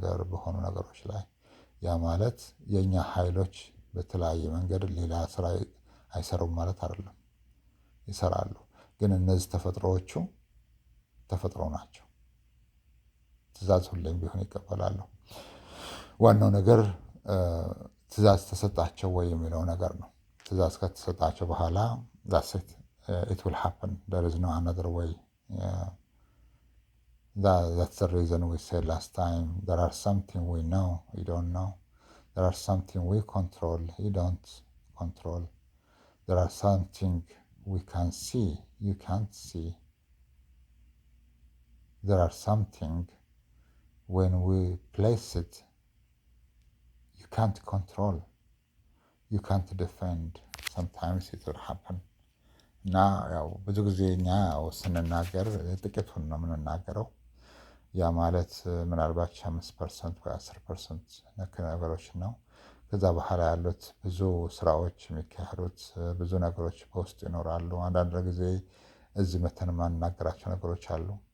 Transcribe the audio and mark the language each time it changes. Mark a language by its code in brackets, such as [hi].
[am] በሆኑ ነገሮች ላይ ያ ማለት የእኛ ኃይሎች በተለያየ መንገድ ሌላ ስራ አይሰሩም ማለት አይደለም፣ ይሰራሉ። ግን እነዚህ ተፈጥሮዎቹ ተፈጥሮ ናቸው። ትእዛዝ ሁሌም ቢሆን ይቀበላሉ። ዋናው ነገር ትእዛዝ ተሰጣቸው ወይ የሚለው ነገር ነው። ትእዛዝ ከተሰጣቸው በኋላ [en] that's it will happen. There is no another way. That's the reason we said last time, there are something we know, you don't know. There are something we control, you don't control. There are something we can see, you can't see. There are something when we place it, you can't control, you can't defend. Sometimes it will happen. [am] እና ያው ብዙ ጊዜ እኛ ስንናገር ጥቂቱን ነው የምንናገረው። ያ ማለት ምናልባት 5% ወይ 10% ነክ ነገሮች ነው። ከዛ በኋላ ያሉት ብዙ ስራዎች የሚካሄዱት ብዙ ነገሮች በውስጡ ይኖራሉ። አንዳንድ ጊዜ እዚህ መተን የማንናገራቸው ነገሮች አሉ።